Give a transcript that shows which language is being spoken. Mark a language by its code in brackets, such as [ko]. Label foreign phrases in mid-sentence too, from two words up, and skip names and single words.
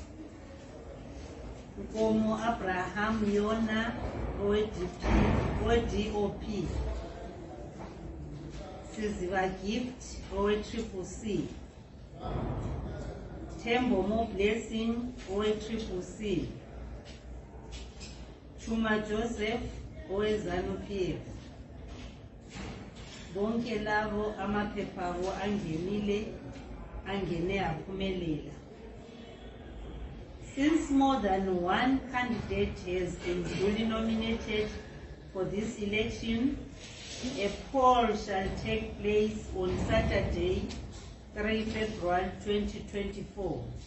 [nd] Nkomo Abraham Yona owe-DOP, Siziba Gift owe-CCC, Tembo Mo Blessing owe-CCC, Chuma Joseph owe-ZANU-PF. Bonke labo amaphepha abo angene aphumelela. [en] Since more than one candidate has been duly nominated for this election, a poll shall take place on Saturday, 3 February 2024.